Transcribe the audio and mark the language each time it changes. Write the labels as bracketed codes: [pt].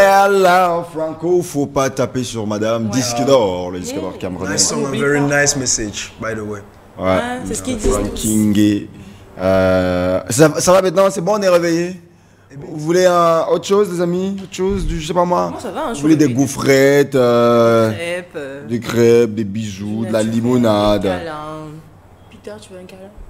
[fr] Là, Franco, faut pas taper sur madame. Disque d'or, le disque d'or camerounais. [en] Nice song, a very nice message, by the way. [fr] Ouais, c'est ce qu'ils disent. King. Ça va maintenant, c'est bon, on est réveillé. Vous voulez autre chose, les amis? Autre chose, je sais pas moi. Moi, ça va, vous voulez des gaufrettes, des crêpes, des bijoux, de la limonade. Peter, tu veux un câlin?